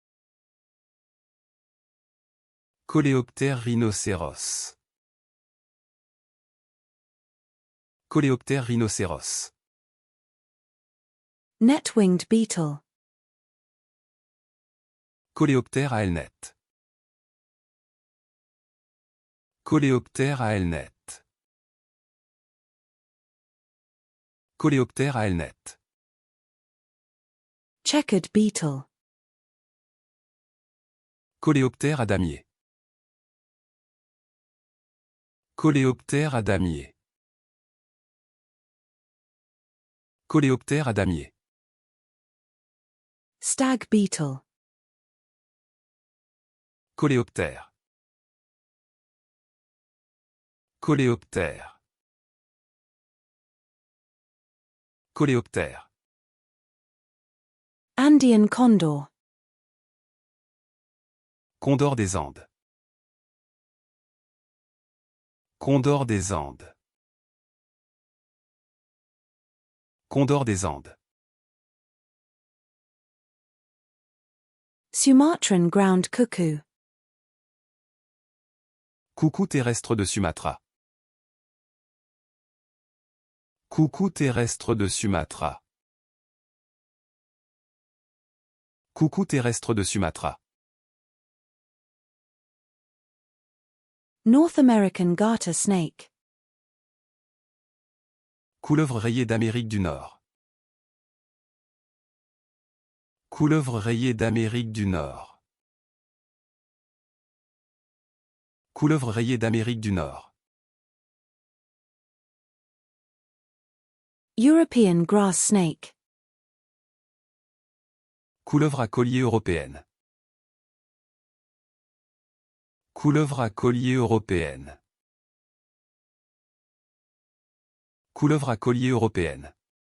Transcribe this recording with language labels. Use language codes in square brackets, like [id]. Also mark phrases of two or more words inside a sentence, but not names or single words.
[fr] Coléoptère rhinocéros. Coléoptère rhinocéros. [en] Net-winged beetle. [fr] Coléoptère à aile nette. Coléoptère à aile nette. Coléoptère à aile nette. [en] Checkered beetle. [fr] Coléoptère à damier. Coléoptère à damier. Coléoptère à damier. [en] Stag beetle. [fr] Coléoptère. Coléoptère. Coléoptère. [en] Andean condor. [fr] Condor des Andes. Condor des Andes. Condor des Andes. [en] Sumatran ground cuckoo. [fr] Coucou terrestre de Sumatra. Coucou terrestre de Sumatra. Coucou terrestre de Sumatra. [en] North American garter snake. [fr] Couleuvre rayée d'Amérique du Nord. Couleuvre rayée d'Amérique du Nord. Couleuvre rayée d'Amérique du Nord. [en] European grass snake. [fr] Couleuvre à collier européenne. Couleuvre à collier européenne. Couleuvre à collier européenne.